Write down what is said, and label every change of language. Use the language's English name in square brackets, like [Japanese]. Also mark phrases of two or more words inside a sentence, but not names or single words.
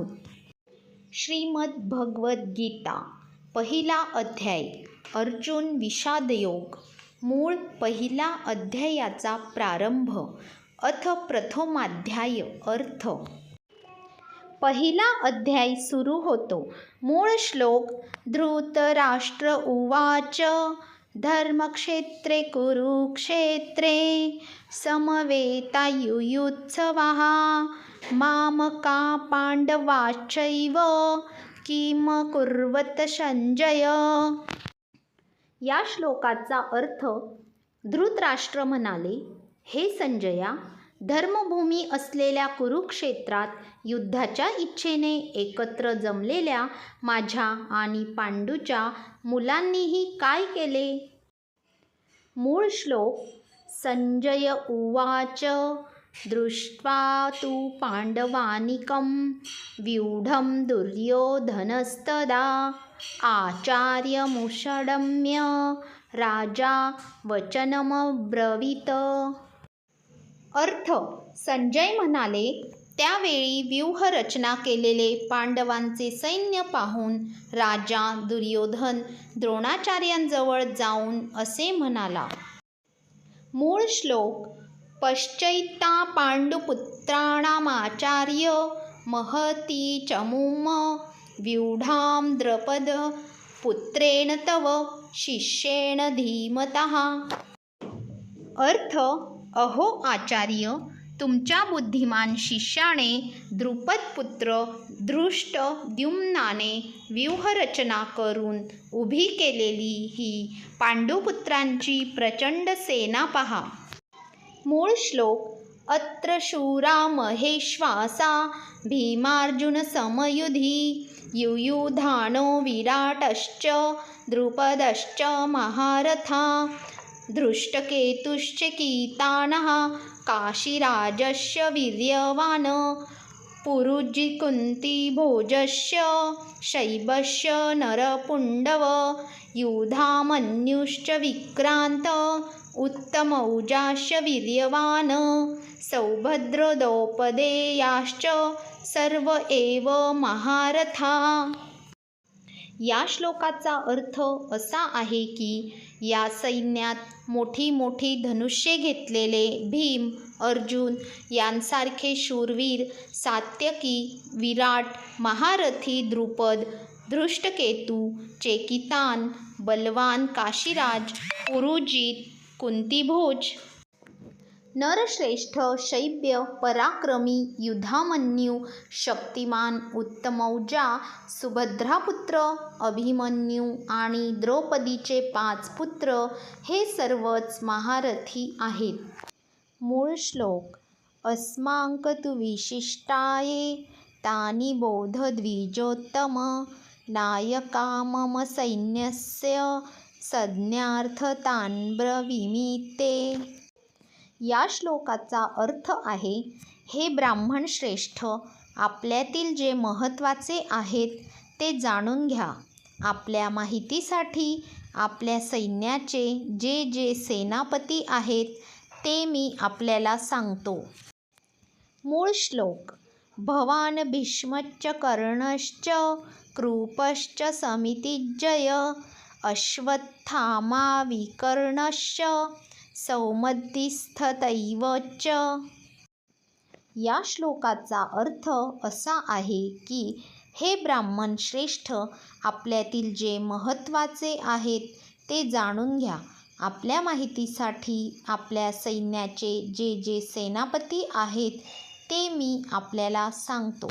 [Marathi] श्रीमद भगवद्गीता पहिला अध्याय अर्जुन विषादयोग. मूळ पहिला अध्यायाचा प्रारंभ. [Sanskrit] अथ प्रथमाध्याय [Marathi] अर्थ. पहिला अध्याय सुरू होतो. मूळ श्लोक. [Sanskrit] धृतराष्ट्र उवाच धर्मक्षेत्रे कुरुक्षेत्रे समवेतायुयुत्सवः मामका पांडवाश्चैव किम कुर्वत संजय. [Marathi] या श्लोकाचा अर्थ. धृतराष्ट्र म्हणाले, हे संजया, धर्मभूमी असलेल्या कुरुक्षेत्रात युद्धाच्या इच्छेने एकत्र जमलेल्या माझ्या आणि पांडूच्या मुलांनीही काय केले. मूळ श्लोक. [Sanskrit] संजय उवाच दृष्ट्वा तु पांडवानीकं व्यूढं दुर्योधनस्तदा आचार्यमुषडम्य राजा वचनमब्रवीत. [Marathi] अर्थ. संजय म्हणाले, त्यावेळी व्यूहरचना केलेले पांडवांचे सैन्य पाहून राजा दुर्योधन द्रोणाचार्यांजवळ जाऊन असे म्हणाला. मूळ श्लोक. [Sanskrit] पश्चैता पांडुपुत्राणामाचार्य महती चमूम व्यूढां द्रपद पुत्रेण तव शिष्येण धीमतः. [Marathi] अर्थ. अहो आचार्य, तुमच्या बुद्धिमान शिष्याने द्रुपदपुत्र धृष्टद्युम्नाने व्यूहरचना करून उभी केलेली ही पांडुपुत्रांची प्रचंड सेना पहा. मूळ श्लोक. [Sanskrit] अत्र शूरा महेश्वासा भीमार्जुन समयुधी युयुधानो विराटश्च द्रुपदश्च महारथा धृष्टकेतुश्च कीतानः काशीराजस्य वीर्यवान् पुरुजिकुन्तिभोजस्य शैबस्य नरपुण्डव युधामन्युश्च विक्रान्त उत्तमौजास्य वीर्यवान् सौभद्रद्रौपदेयाश्च सर्व एव महारथा. [Marathi] या श्लोकाचा अर्थ असा आहे की या सैन्यात मोठी मोठी धनुष्ये घेतलेले भीम, अर्जुन यांसारखे शूरवीर, सात्यकी, विराट, महारथी द्रुपद, धृष्टकेतू, चेकितान, बलवान काशीराज, पुरुजित, कुंतीभोज, नरश्रेष्ठ, शैब्य, पराक्रमी, युधामन्यू, शक्तिमान, उत्तमौजा, सुभद्रापुत्र, अभिमन्यू आणि द्रौपदीचे 5 पुत्र हे सर्वच महारथी आहेत. मूळ श्लोक. [Sanskrit] अस्माकं तु विशिष्टाये तानि बोध द्विजोत्तम नायका मम सैन्यस्य संज्ञार्थं ब्रवीमि ते. [Marathi] या श्लोकाचा अर्थ आहे, हे ब्राह्मण श्रेष्ठ, आपल्यातील जे महत्त्वाचे आहेत ते जाणून घ्या. आपल्या माहितीसाठी आपल्या सैन्याचे जे जे सेनापती आहेत ते मी आपल्याला सांगतो. मूळ श्लोक. [Sanskrit] भवान भीष्मश्च कर्णश्च कृपश्च समितिञ्जय अश्वत्थामा विकर्णश्च सौमतिस्थतैव च. [Marathi] या श्लोकाचा अर्थ असा आहे की हे ब्राह्मण श्रेष्ठ, आपल्यातील जे महत्त्वाचे आहेत ते जाणून घ्या. आपल्या माहितीसाठी आपल्या सैन्याचे जे जे सेनापती आहेत ते मी आपल्याला सांगतो.